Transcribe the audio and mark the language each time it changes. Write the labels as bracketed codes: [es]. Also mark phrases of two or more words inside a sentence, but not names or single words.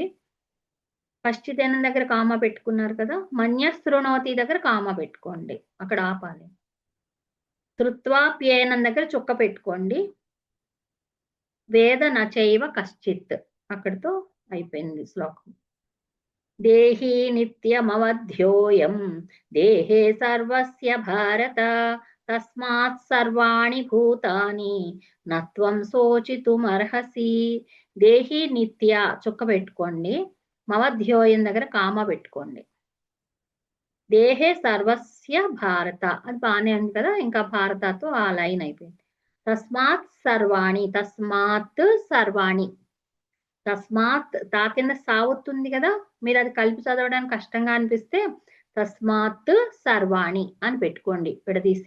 [te] కశ్చిదేనం దగ్గర కామా పెట్టుకున్నారు కదా, మన్యశృణోతి దగ్గర కామా పెట్టుకోండి, అక్కడ ఆపాలి. శ్రుత్వాప్యేనం దగ్గర చుక్క పెట్టుకోండి. [sa] వేద నచైవ కశ్చిత్, [te] అక్కడితో అయిపోయింది శ్లోకం. [sa] దేహి నిత్యమవధ్యోయం దేహే సర్వస్య భారత తస్మాత్ సర్వాణి భూతాని నత్వం శోచితుమర్హసి. దేహి నిత్య [te] చుక్క పెట్టుకోండి, మవధ్యోయం దగ్గర కామా పెట్టుకోండి. [sa] దేహే సర్వస్య భారత, [te] అది బాగానే ఉంది కదా, ఇంకా భారతతో ఆ లైన్ అయిపోయింది. [sa] తస్మాత్ సర్వాణి, తస్మాత్ సర్వాణి, [te] తస్మాత్ తా కింద సావుతుంది కదా, మీరు అది కలిపి చదవడానికి కష్టంగా అనిపిస్తే [sa] తస్మాత్ సర్వాణి [te] అని పెట్టుకోండి విడదీసి.